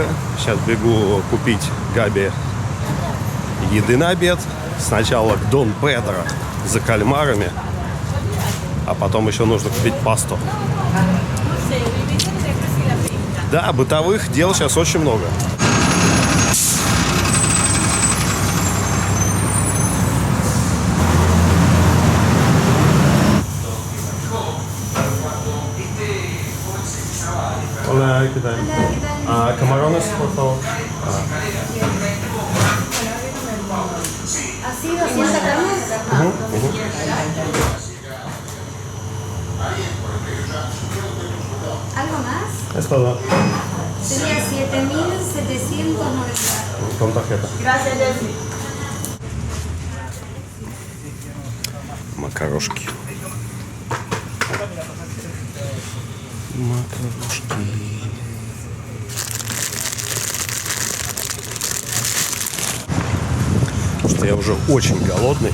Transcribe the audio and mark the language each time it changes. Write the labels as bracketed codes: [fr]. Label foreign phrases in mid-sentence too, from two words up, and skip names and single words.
[ru] Сейчас бегу купить Габи еды на обед. Сначала к Дон Педро за кальмарами, а потом еще нужно купить пасту. Да, бытовых дел сейчас очень много. [es] Hola, ¿qué tal? Camarones, por favor. ¿Así 200 gramos? ¿Algo más? Es todo. Sería 7.790. Con tarjeta. Gracias, Jessy. [ru] Макарошки. Макарошки. Что я уже очень голодный.